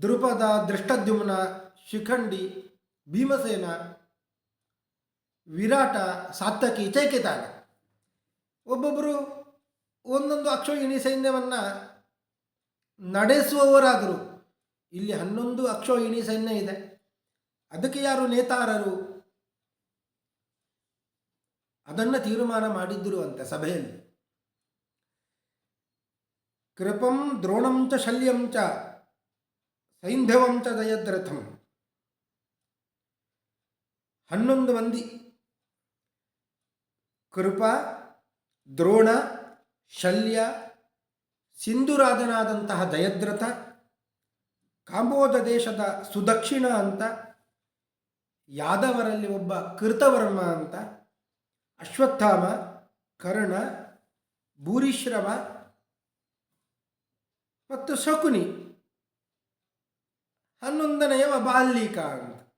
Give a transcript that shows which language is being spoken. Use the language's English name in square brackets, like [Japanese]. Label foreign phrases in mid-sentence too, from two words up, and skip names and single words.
[Kannada] ದೃಪದ, ದೃಷ್ಟದ್ಯುಮ್ನ, ಶಿಖಂಡಿ, ಭೀಮಸೇನ, ವಿರಾಟ, ಸಾತ್ಯಕಿ, ಚೈಕಿತಾನ ಒಬ್ಬೊಬ್ಬರು ಒಂದೊಂದು ಅಕ್ಷೋಹಿಣಿ ಸೈನ್ಯವನ್ನು ನಡೆಸುವವರಾದರು. ಇಲ್ಲಿ 11 ಅಕ್ಷೋಹಿಣಿ ಸೈನ್ಯ ಇದೆ. ಅದಕ್ಕೆ ಯಾರು ನೇತಾರರು ಅದನ್ನು ತೀರ್ಮಾನ ಮಾಡಿದ್ದರು ಅಂತ ಸಭೆಯಲ್ಲಿ. [Sanskrit] ಕೃಪಂ ದ್ರೋಣಂ ಚ ಶಲ್ಯಂ ಚ ಸೈಂಧವಂ ಚ ಜಯದ್ರಥಂ. [Kannada] 11 ಮಂದಿ ಕೃಪ, ದ್ರೋಣ, ಶಲ್ಯ, ಸಿಂಧುರಾಜನಾದಂತಹ ಜಯದ್ರಥ, ಕಾಂಬೋಜ ದೇಶದ ಸುದಕ್ಷಿಣ ಅಂತ, ಯಾದವರಲ್ಲಿ ಒಬ್ಬ ಕೃತವರ್ಮ ಅಂತ, ಅಶ್ವತ್ಥಾಮ, ಕರ್ಣ, ಭೂರಿಶ್ರವ ಮತ್ತು ಶಕುನಿ, 11ನೆಯವ ಬಾಲ್ಯಕ ಅಂತ.